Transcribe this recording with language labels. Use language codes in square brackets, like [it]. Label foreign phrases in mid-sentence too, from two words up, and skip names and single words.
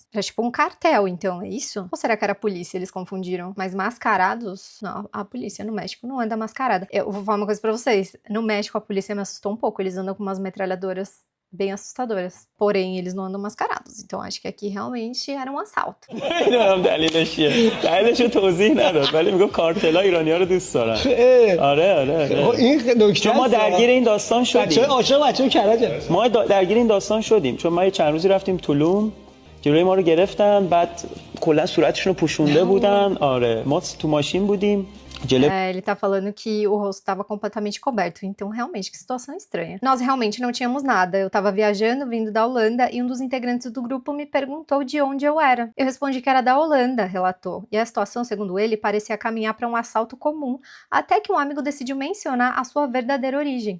[pt] É tipo um cartel, então, é isso? Ou será que era a polícia? Eles confundiram? Mas mascarados? Não, a polícia no México não anda mascarada. Eu vou falar uma coisa pra vocês. No México, a polícia me assustou um pouco. Eles andam com umas metralhadoras bem assustadoras. Porém, eles não andam mascarados. Então, acho que aqui realmente era um assalto. [fa] نمیدونم دلیلش چیه دلیلش رو توضیح نداد ولی میگه کارتلا ایرانی‌ها رو دوست دارن آره این نکته چون ما درگیر این داستان بچه‌های شدیم عاشق بچه‌های کرجه ما درگیر این داستان شدیم چون ما یه چند روزی رفتیم تولوم جلوی ما رو گرفتن بعد کلا صورتشون رو پوشونده بودن آره ما تو ماشین بودیم [pt] Ele tá falando que o rosto estava completamente coberto, então realmente, que situação estranha. Nós realmente não tínhamos nada, eu tava viajando, vindo da Holanda, e um dos integrantes do grupo me perguntou de onde eu era. Eu respondi que era da Holanda, relatou. E a situação, segundo ele, parecia caminhar para um assalto comum, até que um amigo decidiu mencionar a sua verdadeira origem.